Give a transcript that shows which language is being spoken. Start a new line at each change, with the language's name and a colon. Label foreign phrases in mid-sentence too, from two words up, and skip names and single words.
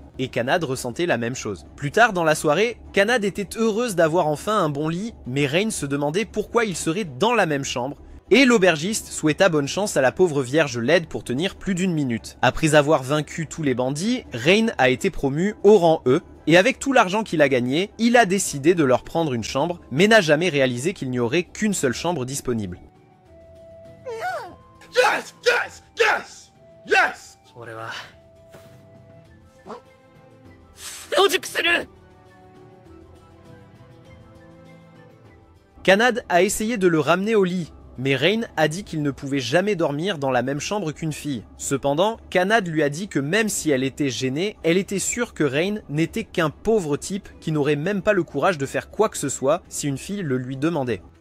French: Et Kanad ressentait la même chose. Plus tard dans la soirée, Kanad était heureuse d'avoir enfin un bon lit, mais Rain se demandait pourquoi ils seraient dans la même chambre, et l'aubergiste souhaita bonne chance à la pauvre vierge laide pour tenir plus d'1 minute. Après avoir vaincu tous les bandits, Rain a été promu au rang E, et avec tout l'argent qu'il a gagné, il a décidé de leur prendre une chambre, mais n'a jamais réalisé qu'il n'y aurait qu'une seule chambre disponible.
English: Yes! Yes! Yes! Yes!
Japanese: 俺は成熟する。
French: Kanad a essayé de le ramener au lit, mais Rain a dit qu'il ne pouvait jamais dormir dans la même chambre qu'une fille. Cependant, Kanad lui a dit que même si elle était gênée, elle était sûre que Rain n'était qu'un pauvre type qui n'aurait même pas le courage de faire quoi que ce soit si une fille le lui demandait.